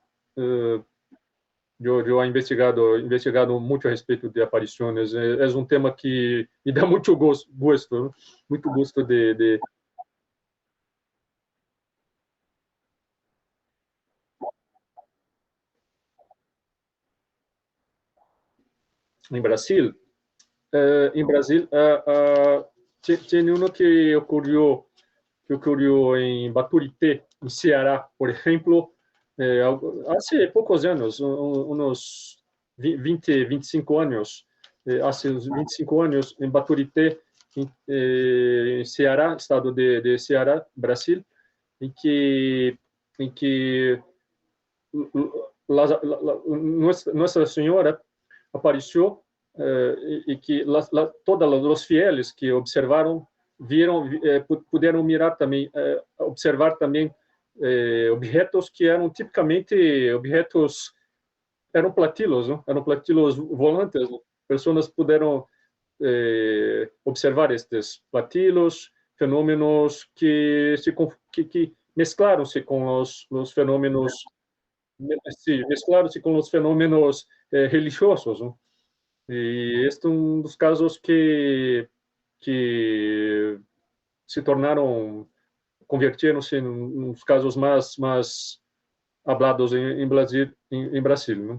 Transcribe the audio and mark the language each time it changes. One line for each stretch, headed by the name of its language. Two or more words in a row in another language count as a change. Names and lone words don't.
Spanish: Yo he investigado mucho respecto de apariciones. Es un tema que me da mucho gusto, ¿no? Mucho gusto en Brasil.
Portuguese: Em Brasil, tinha uno que ocorreu em Baturité, em Ceará, por exemplo, há poucos anos, uns 25 anos, há uns 25 anos, em Baturité, em Ceará, estado de Ceará, Brasil, em
Spanish: que Nossa Senhora apareció y que todos los fieles que observaron vieron, pudieron mirar también, observar también objetos que eran típicamente objetos, eran platillos, ¿no? Eran platillos volantes, ¿no? Personas pudieron observar estos platillos, fenómenos que mezclaron-se
Portuguese: com os fenômenos,
Spanish: sí, mezclaron-se
Portuguese: com os fenômenos religiosos,
Spanish: ¿no?
Portuguese: E este é um dos casos que se tornaram, convirtieron-se em um dos casos mais hablados em Brasil, em Brasil, ¿no?